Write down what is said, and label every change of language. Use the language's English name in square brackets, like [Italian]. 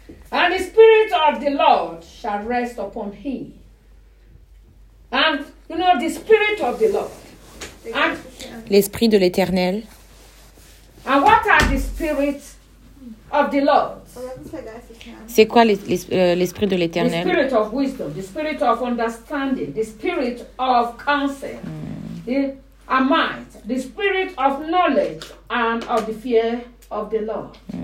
[English] And the spirit of the Lord shall rest upon him. And you know the spirit of the Lord. And [French] l'esprit de l'Éternel. [English] And what are the spirit of the Lord? [French] C'est quoi l'esprit de l'Éternel? [English] The spirit of wisdom, the spirit of understanding, the spirit of counsel, the might, the spirit of knowledge and of the fear of the Lord.